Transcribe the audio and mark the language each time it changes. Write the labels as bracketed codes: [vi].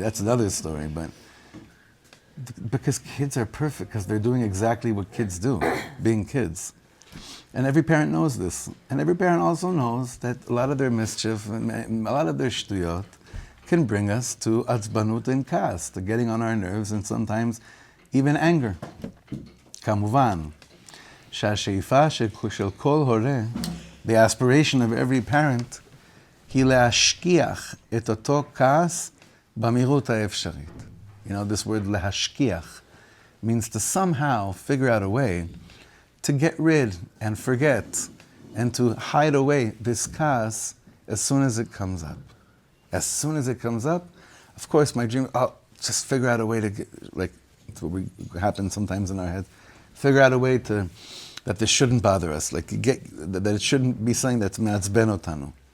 [en] That's another story, but because kids are perfect, because they're doing exactly what kids do, being kids. And every parent knows this. And every parent also knows that a lot of their mischief and a lot of their shtuyot can bring us to atzbanut and kas, to getting on our nerves and sometimes even anger. [he] Kamuvan, שהשאיפה של כל הורה, [en] the aspiration of every parent, [he] היא lehashkiach את אותו כעס במהירות האפשרית. [en] This word lehashkiach means to somehow figure out a way to get rid and forget and to hide away this ka'as as soon as it comes up. As soon as it comes up, of course my dream, just figure out a way to get, it's what happens sometimes in our head, figure out a way that this shouldn't bother us, that it shouldn't be something that's [he] מעצבן אותנו.